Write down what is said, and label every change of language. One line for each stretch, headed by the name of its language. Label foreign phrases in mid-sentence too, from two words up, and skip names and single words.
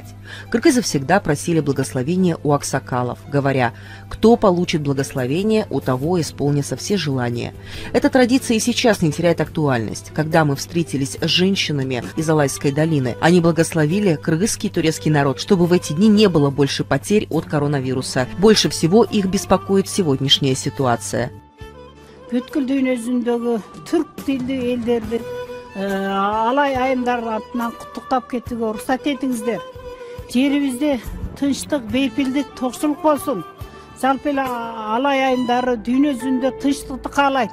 Russian: Кыргызы всегда просили благословения у аксакалов, говоря: «Кто получит благословение, у того исполнятся все желания». Эта традиция и сейчас не теряет актуальность. Когда мы встретились с женщинами из Алайской долины, они благословили кыргызский и турецкий народ, чтобы в эти дни не было больше потерь от коронавируса. Больше всего их беспокоит сегодняшняя ситуация.
Kyrgyz: Бүткүл дүйнөсүндөгү түрк тилдүү элдерди алай айымдар атынан куттуктап кетүүгө уруксат этиңиздер. Жерибизде тынчтык, бейпилдик, токчулук болсун. Жалпы эле алай айымдары дүйнөсүндө тынчтыкты каалайт.